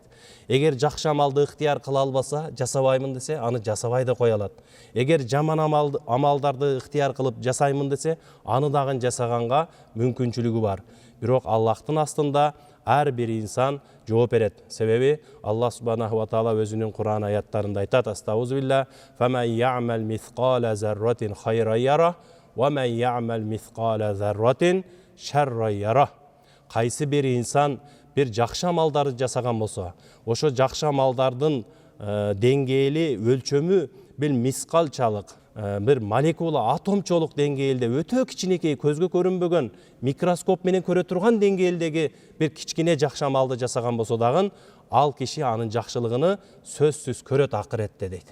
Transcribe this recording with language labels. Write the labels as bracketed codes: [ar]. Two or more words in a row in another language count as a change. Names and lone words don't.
[ky] Эгер жакшы амалды ыктыяр кыла албаса, жасабаймын десе, аны жасабай да кое алат. Эгер жаман амалдарды ыктыяр кылып жасаймын десе, аны дагы жасаганга мүмкүнчүлүгү бар. Бирок Аллахтын астында ар бир инсан жооп берет. Себеби Аллах [ar] سبحانه وتعالى [ky] өзүнүн Кур'ан аяттарында айтат: "Астагфирулла, [ar] فمن يعمل مثقال ذرة خيرا يره ومن يعمل مثقال ذرة شرا يره." [ky] Кайсы бир инсан бир жакшы амалдарды жасаган болсо, ошо жакшы амалдардын деңгээли, өлчөмү бир мискалчалык, бир молекула, атомчолук деңгээлде өтө кичинекей, көзгө көрүнбөгөн, микроскоп менен көрө турган деңгээлдеги бир кичкине жакшы амалды жасаган болсо дагы, ал киши анын жакшылыгыны сөзсүз көрөт акыретте дейт.